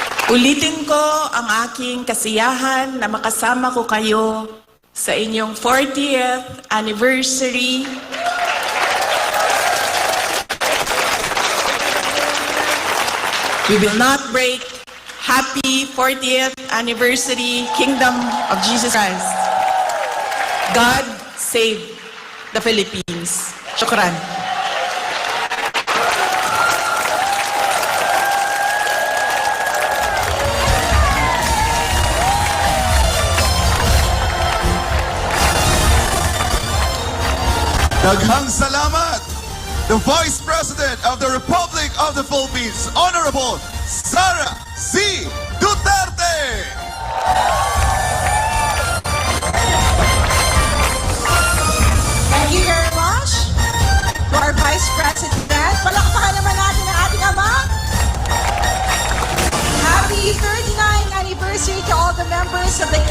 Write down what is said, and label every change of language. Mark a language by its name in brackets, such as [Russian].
[Filipino] Ulitin ko ang aking kasiyahan na makasama ko kayo sa inyong 40th anniversary [English] We will not break. Happy 40th anniversary, Kingdom of Jesus Christ. God save the Philippines. Shukran. [Cebuano] Daghang salamat! [English] The Vice President of the Republic of the Philippines, Honorable Sara C. Duterte! Thank you very much to our Vice President. [Filipino] Palakpakan naman natin ang ating ama. [English] Happy 39th anniversary to all the members of the